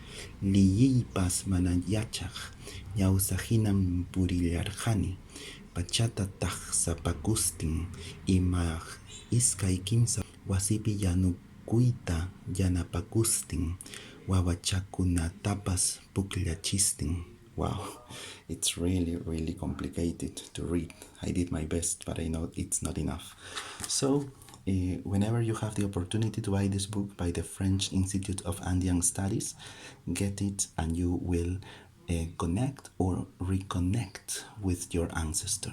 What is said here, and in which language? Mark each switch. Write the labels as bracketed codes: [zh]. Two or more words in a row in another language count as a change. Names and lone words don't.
[qu] Liyipas manayachaq ñawsahinam purillarqani pachata taqsapakustin imaq iskay kimsa wasipi yanukuyta yanapakustin wawachakunatapas puklachistin. [en] Wow, it's really, really complicated to read. I did my best, but I know it's not enough. So, whenever you have the opportunity to buy this book by the French Institute of Andean Studies, get it and you will connect or reconnect with your ancestors.